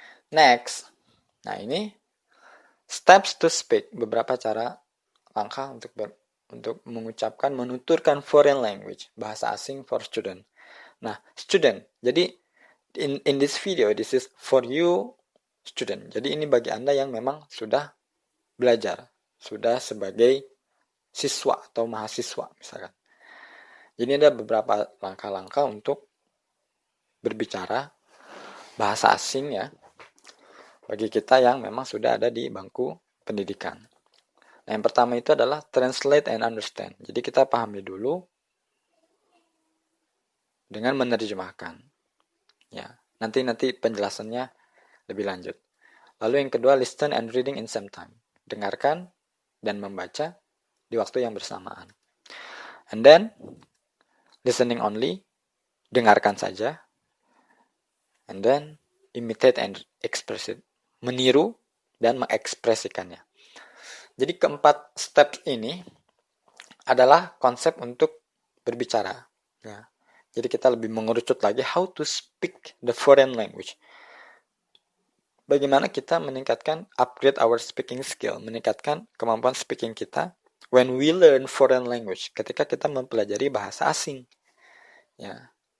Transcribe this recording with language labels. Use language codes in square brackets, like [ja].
[id] Next, nah ini [en] steps to speak, [id] beberapa cara, langkah untuk mengucapkan, menuturkan foreign language, bahasa asing for student. [en] Nah, student, jadi in this video, this is for you student. [id] Jadi ini bagi Anda yang memang sudah belajar, sudah sebagai siswa atau mahasiswa misalkan. Jadi ada beberapa langkah-langkah untuk berbicara bahasa asing ya, bagi kita yang memang sudah ada di bangku pendidikan. Nah, yang pertama itu adalah [en] translate and understand. [id] Jadi kita pahami dulu dengan menerjemahkan. Ya, nanti penjelasannya lebih lanjut. Lalu yang kedua, [en] listen and reading in same time. [id] Dengarkan dan membaca di waktu yang bersamaan. [en] And then, listening only, [id] dengarkan saja. [en] And then, imitate and express it. [id] Meniru dan mengekspresikannya. Jadi keempat step ini adalah konsep untuk berbicara. Ya. Jadi kita lebih mengerucut lagi [en] how to speak the foreign language. [id] Bagaimana kita meningkatkan [en] upgrade our speaking skill, [id] meningkatkan kemampuan speaking kita [en] when we learn foreign language, [id] ketika kita mempelajari bahasa asing. Ya.